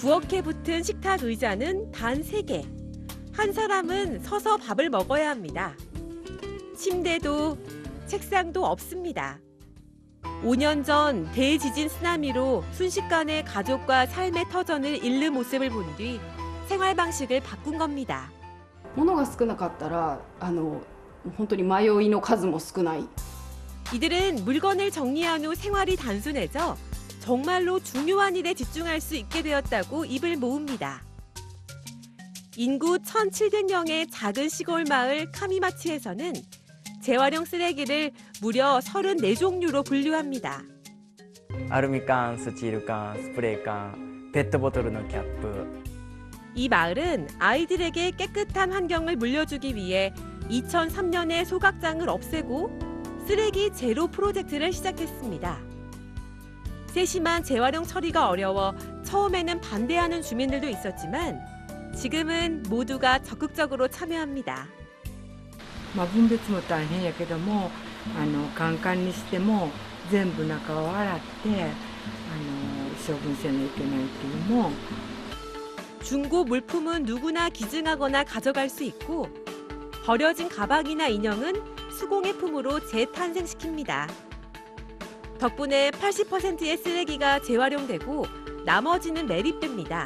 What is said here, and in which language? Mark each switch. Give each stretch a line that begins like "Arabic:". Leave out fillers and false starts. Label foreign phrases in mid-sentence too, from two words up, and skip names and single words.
Korean: 부엌에 붙은 식탁 의자는 단 3개. 한 사람은 서서 밥을 먹어야 합니다. 침대도 책상도 없습니다. 5년 전 대지진 쓰나미로 순식간에 가족과 삶의 터전을 잃는 모습을 본 뒤 생활 방식을 바꾼 겁니다.
Japanese: 物が少なかったら本当に迷いの数も少ない。
Korean: 이들은 물건을 정리한 후 생활이 단순해져 정말로 중요한 일에 집중할 수 있게 되었다고 입을 모읍니다. 인구 1,700명의 작은 시골 마을 카미마치에서는 재활용 쓰레기를 무려 34종류로 분류합니다.
Japanese: アルミ缶、スチール缶、スプレー缶、ペットボトルのキャップ。
Korean: 이 마을은 아이들에게 깨끗한 환경을 물려주기 위해 2003년에 소각장을 없애고 쓰레기 제로 프로젝트를 시작했습니다. 세심한 재활용 처리가 어려워 처음에는 반대하는 주민들도 있었지만 지금은 모두가 적극적으로 참여합니다.
Japanese: 分別も大変やけどもカンカンにしても全部中を洗って処分せないといけないっていうのも
Korean: 중고 물품은 누구나 기증하거나 가져갈 수 있고 버려진 가방이나 인형은 수공예품으로 재탄생시킵니다. 덕분에 80%의 쓰레기가 재활용되고 나머지는 매립됩니다.